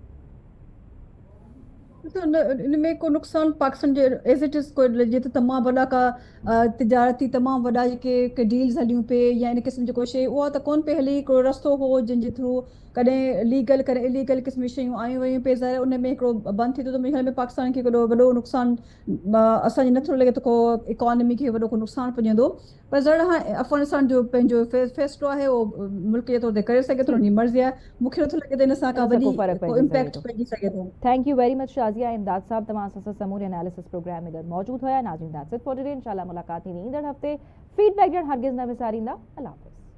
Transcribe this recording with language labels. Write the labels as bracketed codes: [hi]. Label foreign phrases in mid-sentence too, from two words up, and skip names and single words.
[sd] तो इनमें को नुक़सान पाकिस्तान जे [en] as it is [sd] कोई जे तमामु वॾा का तिजारती तमामु वॾा जेके डील्स हलियूं पे या इन क़िस्म जो कोई शइ उहा त कोन पे हली, हिकिड़ो रस्तो हो जंहिंजे थ्रू कॾहिं लीगल कॾहिं इलीगल क़िस्म जी शयूं आयूं वयूं पे, ज़ाहिर उन में हिकिड़ो बंदि थी थो, त मुंहिंजे ख़्याल में पाकिस्तान खे वॾो नुक़सानु असांजे नथो लॻे त को इकॉनमी खे वॾो को नुक़सानु पहुचंदो, पर ज़ाहिर हाणे अफ़गानिस्तान जो पंहिंजो फ़ैसिलो आहे उहो मुल्क जे तौर ते करे सघे थो, हुनजी मर्ज़ी आहे, मूंखे नथो लॻे त इन सां का इन सां को वॾी फ़र्क़ु को पइजी सघे इम्पैक्ट थो। पइजी सघे थो। [en] thank you very much शाज़िया इमदाद साहब, तमाम सां समूरी एनालिसिस प्रोग्राम में मौजूद हुआ। [sd] नाज़रीन [en] that's it for today, [sd] इंशाल्लाह मुलाकात थींदी ईंदड़ हफ़्ते, फीडबैक ॾियणु हरगिज़ न विसारींदा। अल्लाह हाफ़िज़।